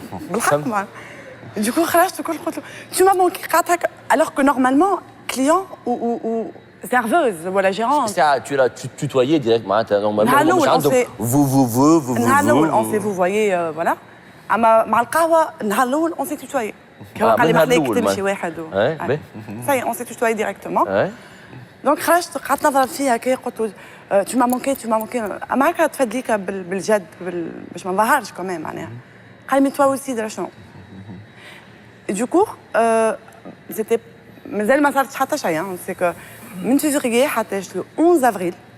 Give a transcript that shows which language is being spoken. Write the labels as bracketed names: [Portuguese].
[Arabic] بالحق معاه دوكو خرجت وكل قلت له [French] tu m'as manqué [Arabic] قعدت هكا [French] alors que normalement client ou serveuse [Arabic] ولا [French] gérante [Arabic] ساعة [French] tu l'as tutoyé direct [Arabic] معناتها نورمالمون مش عندهم [French] vous [Arabic] النهار الاول [French] on s'est vouvoyé voilà [Arabic] اما مع القهوه النهار الاول [French] on s'est tutoyé [Arabic] كان قال لي ما عليك تمشي واحد صحيح [French] on s'est tutoyé directement [Arabic] دونك خرجت قعدت نضرب فيها هكا قلت له [French] tu m'as manqué [Arabic] اما هكا تفدليك بالجد باش ما نظهرش كمان معناها قال لي [French] toi aussi [Arabic] درا شنو [French] du coup c'était [Arabic] مازال ما صارتش حتى شيء سي كو من فيفري حتى لو 11 افريل